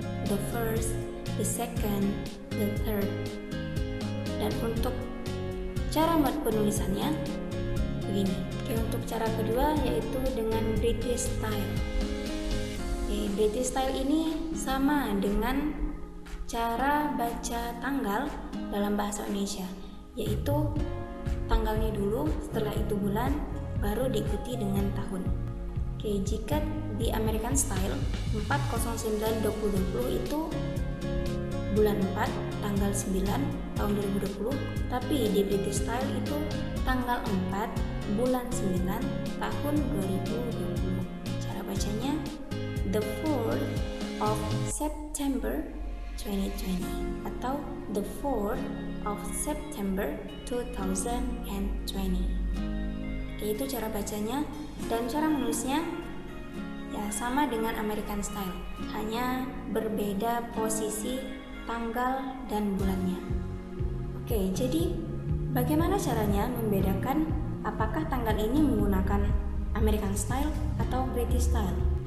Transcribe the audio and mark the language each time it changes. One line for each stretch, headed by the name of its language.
English: The first, the second, the third.
Indonesian: Dan untuk cara penulisannya begini. Oke, untuk cara kedua yaitu dengan British style. Oke, British style ini sama dengan cara baca tanggal dalam bahasa Indonesia, yaitu tanggalnya dulu, setelah itu bulan, baru diikuti dengan tahun. Oke, jika di American style 4/09/2020 itu bulan 4 tanggal 9 tahun 2020, tapi di British style itu tanggal 4 bulan 9 tahun 2020. Cara bacanya
English: the 4th of September 2020
Indonesian: atau the 4th of September 2020. Oke, itu cara bacanya. Dan cara menulisnya ya sama dengan American style, hanya berbeda posisi tanggal dan bulannya. Oke, jadi bagaimana caranya membedakan apakah tanggal ini menggunakan American style atau British style?